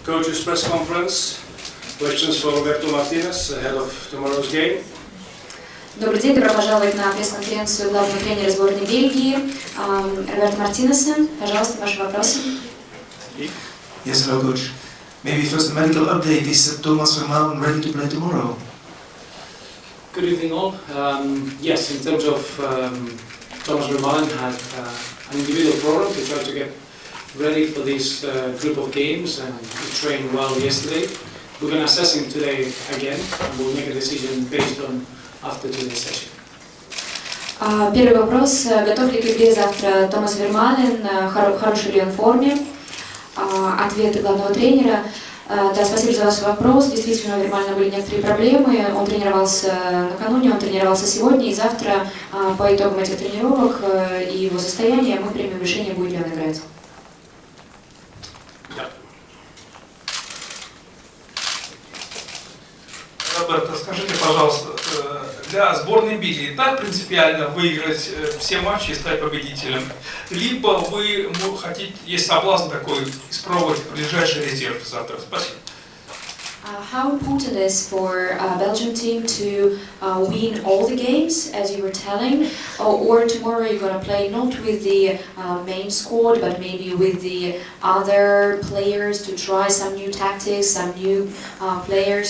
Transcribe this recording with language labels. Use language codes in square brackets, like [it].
[en] Coach's press conference. Questions for Roberto Martinez ahead of tomorrow's game. [ru] Добрый день, добро пожаловать на пресс-конференцию главного тренера сборной Бельгии Роберто Мартинеса. Пожалуйста, ваши вопросы. [en] Yes, hello, coach. Maybe first a medical update. Is Thomas Vermaelen ready to play tomorrow? Good evening, all. Yes, in terms of Thomas Vermaelen had an individual program to try to get ready for this group of games, and he trained well yesterday. We're going to assess him today again, and we'll make a decision based on after today's session. [ru] Первый вопрос. Готов ли к игре завтра Томас Вермален? Хороший ли он в форме? Ответы главного тренера. Да, спасибо за ваш вопрос. Действительно, у Вермалена были некоторые проблемы. Он тренировался накануне, он тренировался сегодня, и завтра по итогам этих тренировок и его состояния мы примем решение, будет ли он играть. Роберто, скажите, пожалуйста, для сборной Бельгии так принципиально выиграть все матчи и стать победителем? Либо вы хотите, есть соблазн такой, испробовать ближайший резерв завтра? Спасибо. [en] How important it is for Belgium team to win all the games, as you were telling, or tomorrow you're going to play not with the main squad, but maybe with the other players to try some new tactics, some new players.